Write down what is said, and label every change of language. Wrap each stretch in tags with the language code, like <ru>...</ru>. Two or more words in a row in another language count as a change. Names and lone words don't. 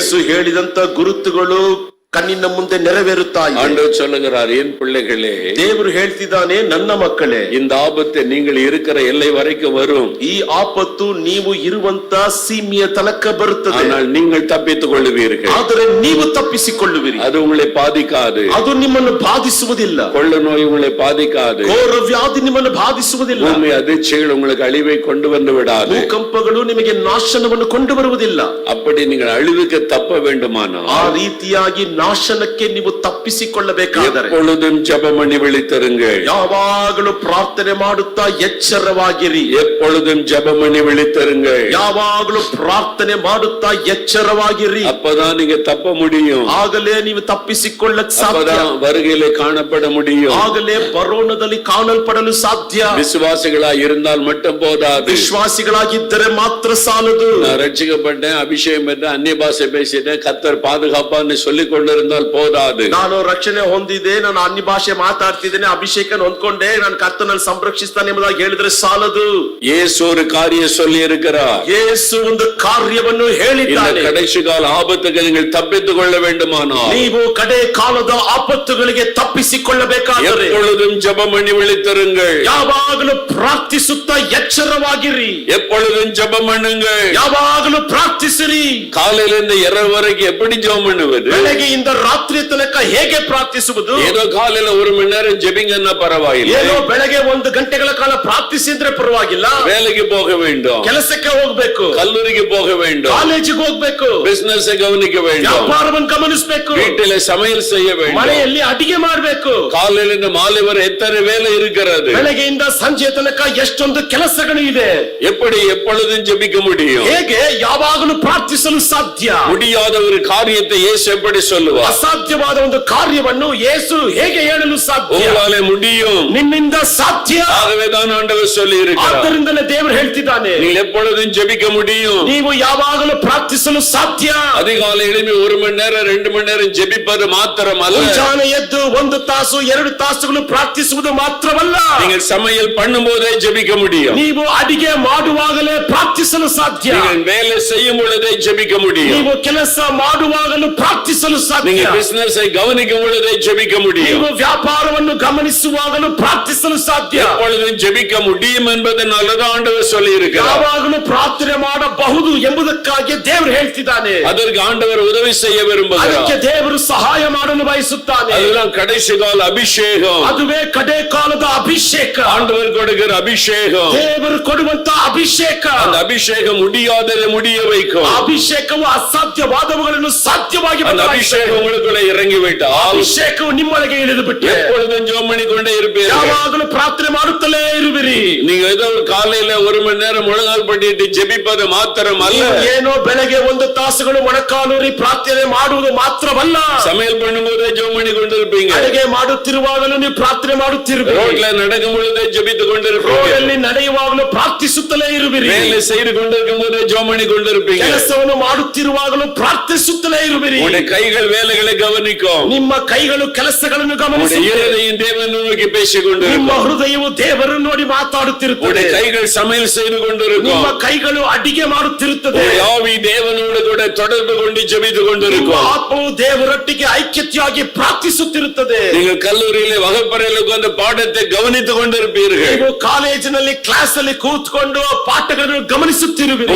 <kn>ಯೇಸು ಹೇಳಿದಂತ ಗುರುತುಗಳು ಕಣ್ಣಿನ ಮುಂದೆ ನೆರವೇರುತ್ತಾ ಇದೆ.</kn> <ta>ஆண்டவர் சொல்லுகிறார், என் பிள்ளைகளே,</ta> <kn>ದೇವರು ಹೇಳ್ತಿದ್ದಾನೆ, ನನ್ನ ಮಕ್ಕಳೇ,</kn> <ta>இந்த ஆபத்து நீங்கள் இருக்கிற எல்லை வரைக்கும் வரும்.</ta> <kn>ಈ ಆಪತ್ತು ನೀವು ಇರುವಂತ ಸೀಮೆಯ ತನಕ ಬರುತ್ತದೆ.</kn> <ta>ஆனால் நீங்கள் தப்பித்துக் கொள்ளுவீர்கள்.</ta> <kn>ಆದರೆ ನೀವು ತಪ್ಪಿಸಿಕೊಳ್ಳುವಿರಿ.</kn> <ta>அது உங்களை பாதிக்காது.</ta> <kn>ಅದು ನಿಮ್ಮನ್ನು ಬಾಧಿಸುವುದಿಲ್ಲ.</kn> <ta>கொள்ள நோய் உங்களை பாதிக்காது.</ta> <kn>ಘೋರ ವ್ಯಾಧಿ ನಿಮ್ಮನ್ನು ಬಾಧಿಸುವುದಿಲ್ಲ.</kn> <ta>பூமி அதிர்ச்சிகள் உங்களுக்கு அழிவை கொண்டு வந்து விடாது.</ta> <kn>ಭೂಕಂಪಗಳು ನಿಮಗೆ ನಾಶನವನ್ನು ಕೊಂಡು ಬರುವುದಿಲ್ಲ.</kn> <ta>அப்படி நீங்கள் அழிவுக்கு தப்ப வேண்டுமானால்</ta> <kn>ಆ ರೀತಿಯಾಗಿ ನಾಶನಕ್ಕೆ ನೀವು ತಪ್ಪಿಸಿಕೊಳ್ಳಬೇಕಾದರೆ</kn> <ta>எப்பொழுதும் ஜெபம் பண்ணி விழித்திருங்கள்.</ta> <kn>ಯಾವಾಗಲೂ ಪ್ರಾರ್ಥನೆ ಮಾಡುತ್ತಾ ಎಚ್ಚರವಾಗಿರಿ.</kn> <ta>எப்பொழுதும் ஜெபம் பண்ணி விழித்திருங்கள்.</ta> <kn>ಯಾವಾಗಲೂ ಪ್ರಾರ್ಥನೆ ಮಾಡುತ್ತಾ ಎಚ್ಚರವಾಗಿರಿ.</kn> <ta>அப்பதான் நீங்க தப்ப முடியும்.</ta> <kn>ಆಗಲೇ ನೀವು ತಪ್ಪಿಸಿಕೊಳ್ಳಕ್ ಸಾಧ್ಯ.</kn> <ta>அப்பதான் வருகையிலே காணப்பட முடியும்.</ta> <kn>ಆಗಲೇ ಬರೋಣದಲ್ಲಿ ಕಾಣಲ್ಪಡಲು ಸಾಧ್ಯ.</kn> <ta>விசுவாசிகளாய் இருந்தால் மட்டும் போதாது.</ta> <kn>ವಿಶ್ವಾಸಿಗಳಾಗಿದ್ದರೆ ಮಾತ್ರ ಸಾಲದು.</kn> <ta>நான் ரட்சிக்கப்பட்டேன், அபிஷேகம் பெற்றேன், அந்நிய பாஷை பேசிட்டேன், கர்த்தர் பாதுகாப்பான்னு சொல்லிக் கொண்டிருந்தால் போதாது.</ta> <kn>ನಾನು ರಕ್ಷಣೆ ಹೊಂದಿದೆ, ನಾನು ಅನ್ಯ ಭಾಷೆ ಮಾತಾಡ್ತಿದ್ದೇನೆ, ಅಭಿಷೇಕ ಹೊಂದ್ಕೊಂಡೆ, ನಾನು ಕರ್ತನಲ್ಲಿ ಸಂರಕ್ಷಿಸ್ತಾನೆ ಎಂಬುದಾಗಿ ಹೇಳಿದ್ರೆ ಸಾಲದು.</kn> <ta>ಯೇಸು ஒரு காரியம் சொல்லி இருக்கிறார்.</ta> <kn>ಯೇಸು ಒಂದು ಕಾರ್ಯವನ್ನು ಹೇಳಿದ್ದಾನೆ.</kn> <ta>கடைசி கால ஆபத்துக்கு நீங்கள் தப்பித்துக் கொள்ள வேண்டுமானால்</ta> <kn>ನೀವು ಕಡೆ ಕಾಲದ ಆಪತ್ತುಗಳಿಗೆ ತಪ್ಪಿಸಿಕೊಳ್ಳಬೇಕಾದರೆ</kn> <ta>எப்பொழுதும் ஜெபம் பண்ணி விழித்திருங்கள்.</ta> <kn>ಯಾವಾಗಲೂ ಪ್ರಾರ್ಥಿಸುತ್ತಾ ಎಚ್ಚರವಾಗಿರಿ.</kn> <ta>எப்பொழுதும் ஜெபம் பண்ணுங்கள்.</ta> <kn>ಯಾವಾಗಲೂ ಪ್ರಾರ್ಥಿಸಿರಿ.</kn> <ta>காலையிலிருந்து இரவு வரைக்கும் எப்படி ஜெபம் பண்ணுவது?</ta> <kn>ಬೆಳಗ್ಗೆಯಿಂದ ರಾತ್ರಿ ತನಕ ಹೇಗೆ ಪ್ರಾರ್ಥಿಸುವುದು?</kn> <ta>ஏதோ காலையில ஒரு மணி நேரம் ஜெபிங்கன்னா பரவாயில்லை.</ta> <kn>ಏನೋ ಬೆಳಗ್ಗೆ 1 ಗಂಟೆಗಳ ಕಾಲ ಪ್ರಾರ್ಥಿಸಿದ್ರೆ ಪರವಾಗಿಲ್ಲ.</kn> <ta>வேலைக்கு போக வேண்டும்,</ta> <kn>ಕೆಲಸಕ್ಕೆ ಹೋಗಬೇಕು,</kn> <ta>கல்லூரிக்கு போக வேண்டும்,</ta> <kn>ಕಾಲೇಜಿಗೆ ಹೋಗಬೇಕು,</kn> <ta>பிசினஸ் கவனிக்க வேண்டும்,</ta> <kn>ವ್ಯಾಪಾರವನ್ನು ಗಮನಿಸಬೇಕು,</kn> <ta>வீட்டில சமையல் செய்ய வேண்டும்,</ta> <kn>ಮನೆಯಲ್ಲಿ ಅಡಿಗೆ ಮಾಡಬೇಕು.</kn> <ta>காலையிலிருந்து மாலை வரை எத்தனை வேலை இருக்கிறது?</ta> <kn>ಬೆಳಗ್ಗೆಯಿಂದ ಸಂಜೆ ತನಕ ಎಷ್ಟೊಂದು ಕೆಲಸಗಳು ಇದೆ.</kn> <ta>எப்படி எப்பொழுதும் ஜெபிக்க முடியும்?</ta> <kn>ಹೇಗೆ ಯಾವಾಗಲೂ ಪ್ರಾರ್ಥಿಸಲು ಸಾಧ್ಯ?</kn> <ta>முடியாத ஒரு காரியத்தை இயேசு எப்படி சொல்லுவார்?</ta> <kn>ಅಸಾಧ್ಯವಾದ ಒಂದು ಕಾರ್ಯವನ್ನು ಯೇಸು ಹೇಗೆ ಹೇಳಲು ಸಾಧ್ಯ?</kn> <ta>உங்களால முடியும்,</ta> <kn>ನಿನ್ನಿಂದ ಸಾಧ್ಯ.</kn> <ta>ஆகவேதான் ஆண்டவர் சொல்லி இருக்கிறார்.</ta> <kn>ಆದ್ದರಿಂದಲೇ ದೇವರು ಹೇಳ್ತಿದ್ದಾನೆ,</kn> <ta>நீங்கள் எப்பொழுதும் ஜெபிக்க முடியும்,</ta> <kn>ನೀವು ಯಾವಾಗಲೂ ಪ್ರಾರ್ಥಿಸಲು ಸಾಧ್ಯ.</kn> <ta>அதிகாலை எழுப்பி 1 மணி நேரம் 2 மணி நேரம் ஜெபிப்பது மாத்திரமல்ல,</ta> <kn>ಮುಂಜಾನೆ ಎದ್ದು 1 ತಾಸು 2 ತಾಸುಗಳು ಪ್ರಾರ್ಥಿಸುವುದು ಮಾತ್ರವಲ್ಲ,</kn> <ta>நீங்கள் சமையல் பண்ணும் போதே ஜெபிக்க முடியும்,</ta> <kn>ನೀವು ಅಡಿಗೆ ಮಾಡುವಾಗಲೇ ಪ್ರಾರ್ಥಿಸಲು ಸಾಧ್ಯ,</kn> <ta>நீங்கள் வேலை செய்யும் பொழுதே ஜெபிக்க முடியும்,</ta> <kn>ನೀವು ಕೆಲಸ ಮಾಡುವಾಗಲೂ ಪ್ರಾರ್ಥಿಸಲು ಸಾಧ್ಯ,</kn> <ta>நீங்கள் பிசினஸை கவனிக்கும் பொழுதே ஜெபிக்க முடியும்,</ta> <kn>ನೀವು ವ್ಯಾಪಾರವನ್ನು ಗಮನಿಸುವಾಗಲೂ ಪ್ರಾರ್ಥಿಸಲು ಸಾಧ್ಯ.</kn> <ta>எப்பொழுதும் ஜெபிக்க முடியும் என்பதனாலதான் ஆண்டவர் சொல்லி இருக்கிறார்.</ta> <kn>ಯಾವಾಗಲೂ ಪ್ರಾರ್ಥನೆ ಮಾಡಬಹುದು ಎಂಬುದಕ್ಕಾಗಿ ದೇವರು ಹೇಳ್ತಿದ್ದಾನೆ.</kn> <ta>அதற்கு ஆண்டவர் உதவி செய்ய விரும்புகிறார்.</ta> <kn>ಅದಕ್ಕೆ ದೇವರು ಸಹಾಯ ಮಾಡಲು ಬಯಸುತ್ತಾನೆ.</kn> <ta>அதுதான் கடைசி கால அபிஷேகம்.</ta> <kn>ಅದುವೇ ಕಡೆ ಕಾಲದ ಅಭಿಷೇಕ.</kn> <ta>ஆண்டவர் கொடுக்கிற அபிஷேகம்.</ta> <kn>ದೇವರು ಕೊಡುವಂತ ಅಭಿಷೇಕ.</kn> <ta>அந்த அபிஷேகம் முடியாததை முடிய வைக்கும்.</ta> <kn>ಅಭಿಷೇಕವು ಅಸಾಧ್ಯವಾದವುಗಳನ್ನು ಸಾಧ್ಯವಾಗಿ</kn> <ta>அந்த அபிஷேகம் உங்களுக்குள்ள இறங்கி விட்டால்</ta> <kn>ಅಭಿಷೇಕವು ನಿಮ್ಮೊಳಗೆ ಇಳಿದು ಬಿಟ್ಟು</kn> <ta>எப்பொழுதும் ஜெபம் பண்ணிக்கொண்டே இருப்பீர்கள்.</ta> <kn>ಯಾವಾಗಲೂ ಪ್ರಾರ್ಥನೆ ಮಾಡುತ್ತಲೇ ಇರುವಿರಿ.</kn> <ta>நீங்க ஏதோ ஒரு காலையில 1 மணி நேரம் முழங்கால் பண்ணிட்டு ஜெபிப்பது மாத்திரமல்ல,</ta> <kn>ಏನೋ ಬೆಳಗ್ಗೆ 1 ತಾಸುಗಳು ಮೊಣಕಾಲೂರಿ ಪ್ರಾರ್ಥನೆ ಮಾಡುವುದು ಮಾತ್ರವಲ್ಲ,</kn> <ta>சமையல் பண்ணும்போதே ஜெபம் பண்ணி கொண்டிருப்பீங்க,</ta> <kn>ಅಡುಗೆ ಮಾಡುತ್ತಿರುವಾಗಲೂ ನೀವು ಪ್ರಾರ್ಥನೆ ಮಾಡುತ್ತಿರುವಿರಿ,</kn> <ta>ரோட்ல நடக்கும் பொழுதே ஜெபித்துக் கொண்டிருப்பீங்க,</ta> <kn>ರೋಡಲ್ಲಿ ನಡೆಯುವಾಗಲೂ ಪ್ರಾರ್ಥಿಸುತ್ತಲೇ ಇರುವಿರಿ,</kn> <ta>வேலை செய்து கொண்டிருக்கும் போதே ஜெபம் பண்ணி கொண்டிருப்பீங்க,</ta> <kn>ಕೆಲಸವನ್ನು ಮಾಡುತ್ತಿರುವಾಗಲೂ ಪ್ರಾರ್ಥಿಸುತ್ತಲೇ ಇರುವಿರಿ.</kn> <ta>உங்களுடைய கைகள் வேலைகளை கவனிக்கும்,</ta> <kn>ನಿಮ್ಮ ಕೈಗಳು ಕೆಲಸಗಳನ್ನು</kn> <ta>உங்களுடைய</ta> <kn>ಗಮನಿಸುತ್ತವೆ,</kn> <ta>இருதயம் தேவனை நோக்கி பேசிக்</ta> <kn>ನಿಮ್ಮ</kn> <ta>கொண்டிருக்கும்,</ta> <kn>ಹೃದಯವು ದೇವರನ್ನು ನೋಡಿ ಮಾತಾಡುತ್ತಿರುತ್ತದೆ,</kn> <ta>உங்களுடைய கைகள் சமையல் செய்து கொண்டிருக்கும்,</ta> <kn>ನಿಮ್ಮ ಕೈಗಳು ಅಡಿಗೆ ಮಾಡುತ್ತಿರುತ್ತದೆ,</kn> <ta>உங்களுடைய ஆவி தேவனோடு கூட தொடர்பு கொண்டு ஜெபித்துக்</ta> <kn>ನಿಮ್ಮ</kn> <ta>கொண்டிருக்கும்,</ta> <kn>ಆತ್ಮವು ದೇವರೊಟ್ಟಿಗೆ ಐಕ್ಯತೆಯಾಗಿ ಪ್ರಾರ್ಥಿಸುತ್ತಿರುತ್ತದೆ,</kn> <ta>நீங்கள் கல்லூரியில வகுப்பறையில் உட்கார்ந்து பாடத்தை கவனித்துக் கொண்டிருப்பீர்கள்,</ta> <kn>ನೀವು ಕಾಲೇಜಿನಲ್ಲಿ ಕ್ಲಾಸ್ ಅಲ್ಲಿ ಕೂತ್ಕೊಂಡು ಪಾಠಗಳನ್ನು ಗಮನಿಸುತ್ತಿರುವಿರಿ,</kn>